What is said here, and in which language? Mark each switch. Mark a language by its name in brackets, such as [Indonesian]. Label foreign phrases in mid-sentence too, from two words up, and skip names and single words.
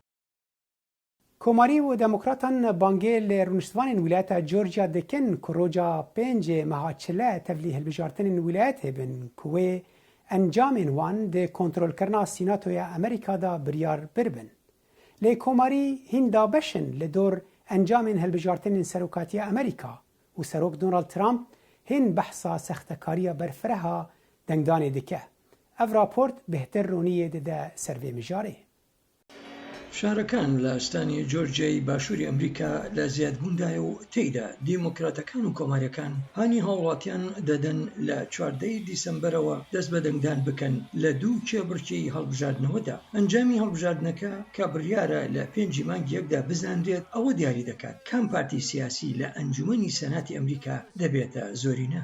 [Kurdish] Komarî û demokratan bangê li rûniştvanên wilayeta Georgia dikin ku roja 5 meha çile tevlî hilbijartinên wilayetê bin ku wê encamên wan di kontrolkirina Sînatoya Amerîka da biryar birbin. Lê komarî hîn dabeşin li dor encamên hilbijartinên Serokatiya Amerîka û Serok Donald Trump hîn behsa sextekariya berfireha dengdanê dike. Ev raport bêhtir roniyê dide ser vê mijarê. [Central Kurdish] شارەکان لە ئەستانی جۆرجیای باشووری ئەمریکا لە زیادبووندایە و تێیدا دیموکراتەکان و کۆماریەکان هانی هاوڵاتیان دەدەن لە 14 دیسەمبەرەوە دەست بە دەنگدان بکەن لە دوو کێبڕکێی هەڵبژاردنەوەدا. ئەنجامی هەڵبژاردنەکە کە بڕیارە لە 5 مانگی یەکدا بزاندرێت ئەوە دیاری دەکات کام پارتی سیاسی لە ئەنجومەنی سەناتی ئەمریکا دەبێتە زۆرینە.